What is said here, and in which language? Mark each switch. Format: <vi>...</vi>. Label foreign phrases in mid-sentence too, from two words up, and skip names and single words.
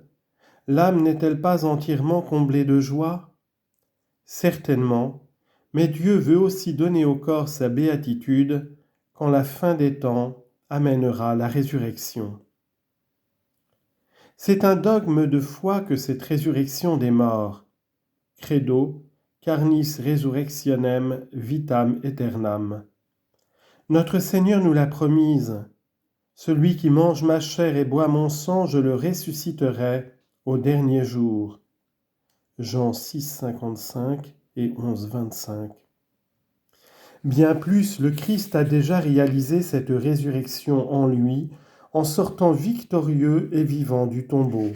<fr>L'âme n'est-elle pas entièrement comblée de joie? Certainement, mais Dieu veut aussi donner au corps sa béatitude quand la fin des temps amènera la résurrection. C'est un dogme de foi que cette résurrection des morts.</fr> <la>Credo, carnis resurrectionem vitam aeternam.</la> <fr>Notre Seigneur nous l'a promise. Celui qui mange ma chair et boit mon sang, je le ressusciterai au dernier jour. Jean 6, 55 et 11, 25. Bien plus, le Christ a déjà réalisé cette résurrection en lui, en sortant victorieux et vivant du tombeau.</fr>